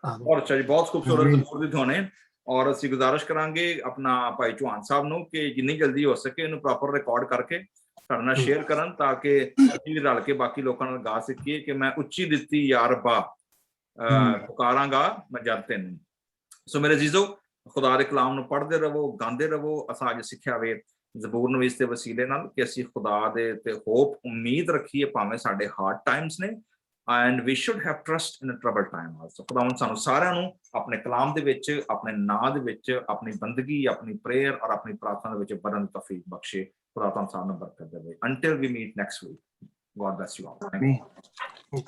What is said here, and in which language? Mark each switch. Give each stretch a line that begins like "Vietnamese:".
Punjabi: और अच्छा जी, बहुत खूबसूरत ज़बूर दी धुन है। और ਅਸੀਂ ਗੁਜ਼ਾਰਿਸ਼ ਕਰਾਂਗੇ ਆਪਣਾ ਭਾਈ ਚੌਹਾਨ ਸਾਹਿਬ ਨੂੰ ਕਿ ਜਿੰਨੀ ਜਲਦੀ ਹੋ ਸਕੇ ਇਹਨੂੰ ਪ੍ਰੋਪਰ ਰਿਕਾਰਡ ਕਰਕੇ ਸਾਡੇ ਨਾਲ ਸ਼ੇਅਰ ਕਰਨ ਤਾਂ ਕਿ ਅਸੀਂ ਵੀ ਰਲ ਕੇ ਬਾਕੀ ਲੋਕਾਂ ਨਾਲ ਗਾ ਸਕੀਏ ਕਿ ਮੈਂ ਉੱਚੀ ਦਿੱਤੀ ਯਾ ਰੱਬਾ ਪੁਕਾਰਾਂਗਾ ਮੈਂ ਜਦ ਤੈਨੂੰ। ਸੋ ਮੇਰੇ ਅਜ਼ੀਜ਼ੋ, ਖੁਦਾ ਦੇ ਕਲਾਮ ਨੂੰ ਪੜ੍ਹਦੇ ਰਹੋ, ਗਾਉਂਦੇ ਰਹੋ। ਅਸਾਂ ਅੱਜ ਸਿੱਖਿਆ ਵੇ ਜ਼ਬੂਰ ਨਵੀਸ ਦੇ ਵਸੀਲੇ ਨਾਲ ਕਿ ਅਸੀਂ ਖੁਦਾ ਦੇ ਤੇ ਹੋਪ ਉਮੀਦ ਰੱਖੀਏ ਭਾਵੇਂ ਸਾਡੇ ਹਾਰਡ ਟਾਈਮਸ ਨੇ,
English: and we should have trust in a troubled time also।
Punjabi: ਖੁਦਾਵੰਦ ਸਾਨੂੰ ਸਾਰਿਆਂ ਨੂੰ ਆਪਣੇ ਕਲਾਮ ਦੇ ਵਿੱਚ, ਆਪਣੇ ਨਾਂ ਦੇ ਵਿੱਚ, ਆਪਣੀ ਬੰਦਗੀ, ਆਪਣੀ ਪ੍ਰੇਅਰ ਔਰ ਆਪਣੀ ਪ੍ਰਾਰਥਨਾ ਦੇ ਵਿੱਚ ਬਰਨ ਦੀ ਤੌਫੀਕ ਬਖਸ਼ੇ। ਖੁਦਾ ਤੁਹਾਨੂੰ ਸਾਰਿਆਂ ਨੂੰ ਬਰਕਤ ਦੇਵੇ।
English: Until we meet next week, God bless you all. Thank you.